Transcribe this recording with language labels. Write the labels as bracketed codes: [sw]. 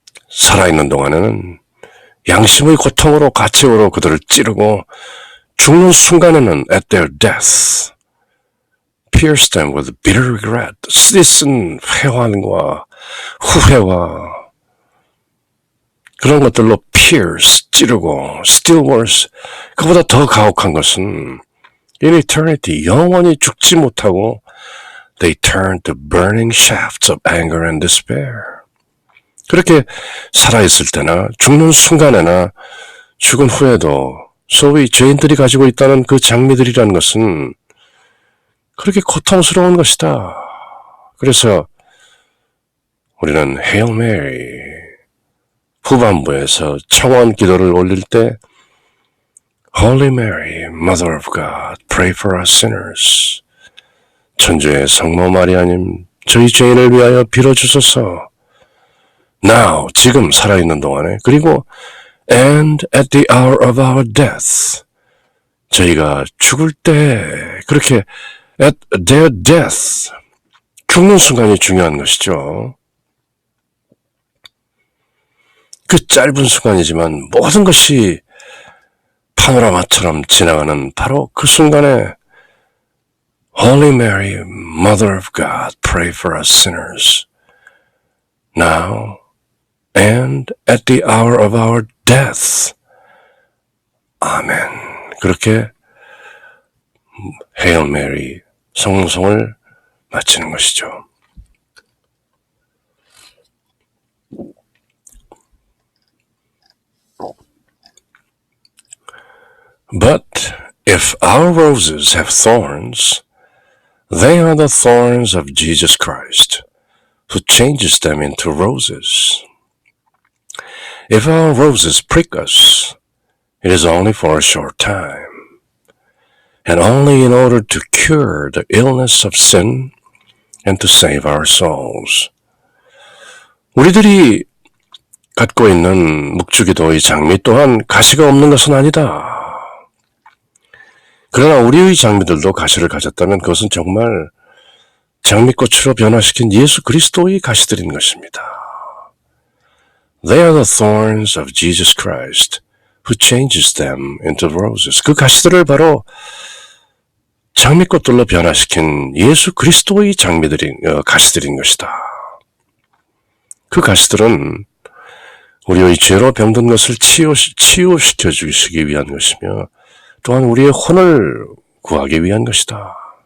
[ko] 살아있는 동안에는 양심의 고통으로 가책으로 그들을 찌르고 죽는 순간에는 [en] at their death pierce them with bitter regret, [ko] 쓰디쓴 회환과 후회와 그런 것들로 [en] pierce, [ko] 찌르고 [en] still worse, [ko] 그보다 더 가혹한 것은 [en] in eternity, [ko] 영원히 죽지 못하고 [en] they turn to burning shafts of anger and despair. [ko] 그렇게 살아있을 때나 죽는 순간에나 죽은 후에도 소위 죄인들이 가지고 있다는 그 장미들이라는 것은 그렇게 고통스러운 것이다. 그래서 우리는 Hail Mary 후반부에서 청원 기도를 올릴 때 [en] Holy Mary, Mother of God, pray for us sinners. [ko] 천주의 성모 마리아님, 저희 죄인을 위하여 빌어주소서. [en] Now, [ko] 지금 살아있는 동안에, 그리고 [en] and at the hour of our death, [ko] 저희가 죽을 때, 그렇게 [en] at their death, [ko] 죽는 순간이 중요한 것이죠. 그 짧은 순간이지만 모든 것이 파노라마처럼 지나가는 바로 그 순간에 [en] Holy Mary, Mother of God, pray for us sinners. Now and at the hour of our death. [ko] 아멘. 그렇게 Hail Mary 성송을 마치는 것이죠. [en] But if our roses have thorns, they are the thorns of Jesus Christ, who changes them into roses. If our roses prick us, it is only for a short time, and only in order to cure the illness of sin and to save our souls. [ko] 우리들이 갖고 있는 묵주기도의 장미 또한 가시가 없는 것은 아니다. 그러나 우리의 장미들도 가시를 가졌다면 그것은 정말 장미꽃으로 변화시킨 예수 그리스도의 가시들인 것입니다. [en] They are the thorns of Jesus Christ, who changes them into roses. [ko] 그 가시들을 바로 장미꽃들로 변화시킨 예수 그리스도의 가시들인 것이다. 그 가시들은 우리의 죄로 병든 것을 치유시켜 주시기 위한 것이며 또한 우리의 혼을 구하기 위한 것이다.